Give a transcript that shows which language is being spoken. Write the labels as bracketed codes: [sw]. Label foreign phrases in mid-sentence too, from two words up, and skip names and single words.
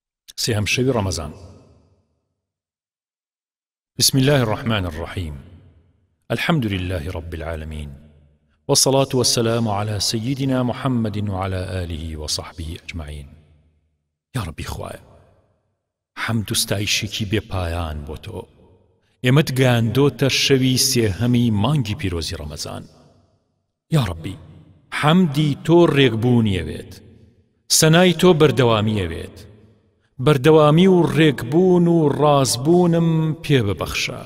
[ckb] سێهەم شەوی ڕەمەزان. [ar] بسم الله الرحمن الرحيم. الحمد لله رب العالمين، والصلاة والسلام على سيدنا محمد وعلى آله وصحبه أجمعين. يا ربي [ckb] خوايا حمد ستایشێکی بێپایان بۆ تۆ، ئێمەت گەیاندۆتە شەوی سێهەمی مانگی پیرۆزی ڕەمەزان. [ar] یا ربی [ckb] حەمدی تۆ ڕێکبوونیەوێت، سەنای تۆ بەردەوامیەوێت، بەردەوامی و ڕێکبوون و ڕازبوونم پێ ببەخشە.